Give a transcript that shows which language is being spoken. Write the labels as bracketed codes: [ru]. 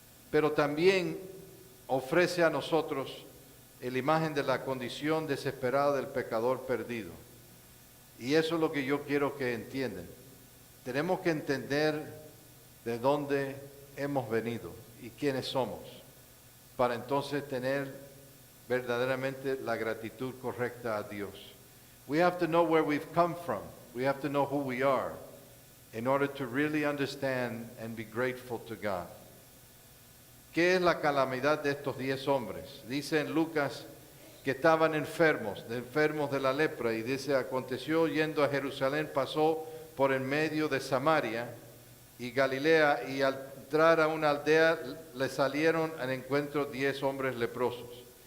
[es] Pero también ofrece a nosotros la imagen de la condición desesperada del pecador perdido. Y eso es lo que yo quiero que entiendan. Tenemos que entender de dónde hemos venido y quiénes somos, para entonces tener verdaderamente la gratitud correcta a Dios. [en] We have to know where we've come from. We have to know who we are in order to really understand and be grateful to God. [es] ¿Qué es la calamidad de estos 10 hombres? Dice en Lucas que estaban enfermos de la lepra, y dice, aconteció yendo a Jerusalén, pasó por en medio de Samaria y Galilea, y al entrar a una aldea le salieron al encuentro 10 hombres leprosos.